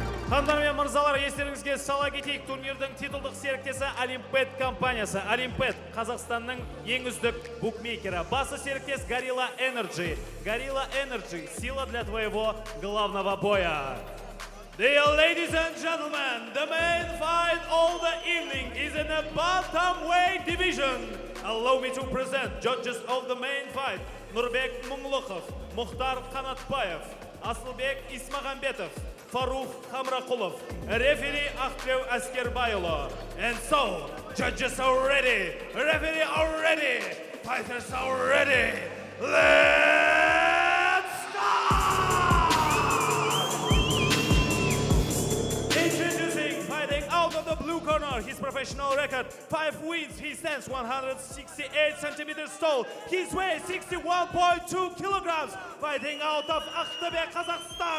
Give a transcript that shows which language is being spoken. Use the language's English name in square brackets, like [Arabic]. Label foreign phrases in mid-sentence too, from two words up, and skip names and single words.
[Kazakh] Хандар мен мырзалар, естеріңізге сала кетейік, турнирдің титулдық серіктесі Олимпет компаниясы. Олимпет Қазақстанның ең үздік букмекері. Басы серіктес Gorilla Energy. Gorilla Energy – [Russian] сила для твоего главного боя. [English] Dear ladies and gentlemen, the main fight all the evening is in the bantamweight division. Allow me to present judges of the main fight. Nurbek Munglukhov, Mukhtar Kanatbayev, Asılbek Ismagambetov, Farukh Hamraqulov, referee Akhlev Askerbayulu. And so, judges are ready, referee are ready, fighters are ready. Let's start! Introducing, fighting out of the blue corner, his professional record, 5 wins, he stands 168 centimeters tall, his weight 61.2 kilograms, fighting out of Aqtobe, Kazakhstan.